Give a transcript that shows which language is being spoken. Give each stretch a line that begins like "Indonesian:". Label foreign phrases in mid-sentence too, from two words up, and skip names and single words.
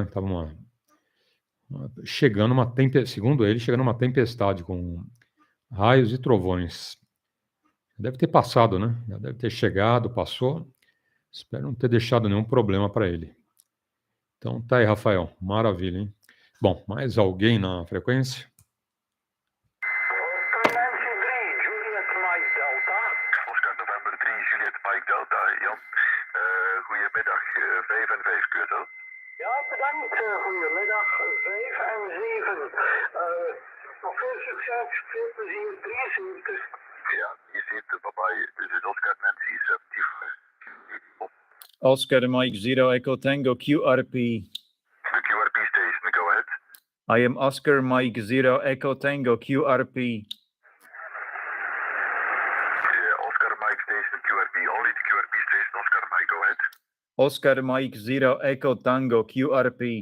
Portuguese: Estava chegando uma tempestade, segundo ele, chegando uma tempestade com raios e trovões. Deve ter passado, né? Já deve ter chegado, passou. Espero não ter deixado nenhum problema para ele. Então tá aí, Rafael. Maravilha, hein? Bom, mais alguém na frequência?
English: Oscar November 3, Juliet Mike Delta.
Dutch: Jan, goedemiddag, 5 en 5 curso. Ja, bedankt. Goedemiddag, 5 en 7. Nog veel succes, veel plezier, 73. Ja, je ziet waarbij dus Oscar Nancy 75.
English: Oscar Mike Zero Echo Tango QRP. The QRP station, go ahead. I am Oscar Mike Zero Echo Tango QRP. Oscar Mike station QRP, only the QRP station, Oscar Mike, go ahead. Oscar Mike Zero Echo Tango QRP.